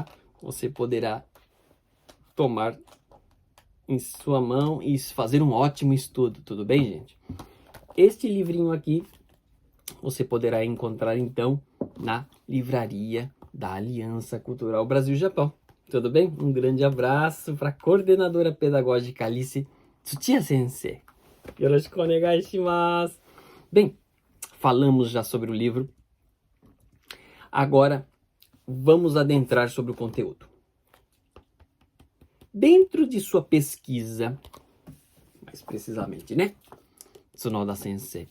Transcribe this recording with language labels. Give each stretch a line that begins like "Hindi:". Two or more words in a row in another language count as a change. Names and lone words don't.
Portuguese: Você poderá tomar em sua mão e fazer um ótimo estudo, tudo bem, gente? Este livrinho aqui você poderá encontrar, então, na livraria da Aliança Cultural Brasil-Japão. Tudo bem? Um grande abraço para a coordenadora pedagógica Alice Tsuchiya Sensei.
Japanese: よろしくお願いします.
Portuguese: Bem, falamos já sobre o livro. Agora, vamos adentrar sobre o conteúdo. Dentro de sua pesquisa, mais precisamente, né? Tsunoda Sensei.